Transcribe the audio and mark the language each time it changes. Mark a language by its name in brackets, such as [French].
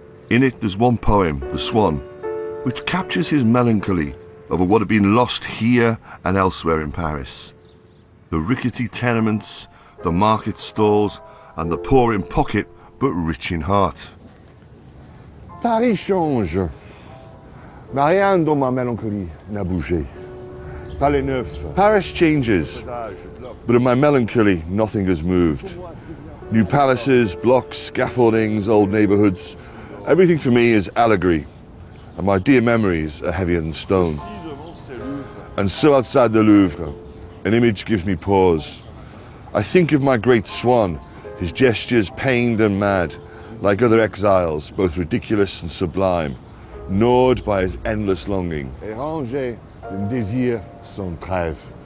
[English] In it there's one poem, The Swan, which captures his melancholy over what had been lost here and elsewhere in Paris. The rickety tenements, the market stalls, and the poor in pocket but rich in heart. [French] Paris change. Mais rien dans ma mélancolie n'a bougé. Palais Neuf. [English] Paris changes, but in my melancholy nothing has moved. New palaces, blocks, scaffoldings, old neighbourhoods. Everything for me is allegory, and my dear memories are heavier than stone. And so outside the Louvre, an image gives me pause. I think of my great swan, his gestures pained and mad, like other exiles, both ridiculous and sublime, gnawed by his endless longing. [French] Et rangé d'un désir sans trêve.